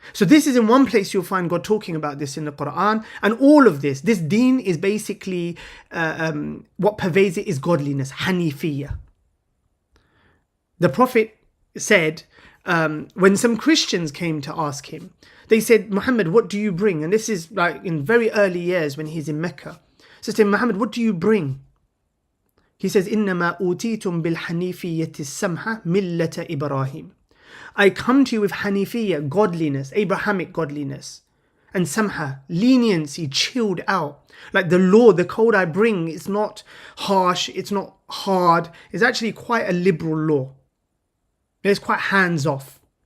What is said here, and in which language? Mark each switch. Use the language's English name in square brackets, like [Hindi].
[English] So this is in one place you'll find God talking about this in the Quran. And all of this deen is basically what pervades it is godliness, Hanifiyya. The Prophet said, when some Christians came to ask him, they said, Muhammad, what do you bring? And this is like in very early years when he's in Mecca. So they say, Muhammad, what do you bring? He says, [Arabic] إِنَّمَا أُوتِيتُم بِالْحَنِيفِيَّةِ السَّمْحَةِ مِلَّةَ إِبْرَاهِيمَ. [English] I come to you with Hanifiyya, godliness, Abrahamic godliness, and samha, leniency, chilled out. Like the law, the code I bring is not harsh, it's not hard. It's actually quite a liberal law. It's quite hands off.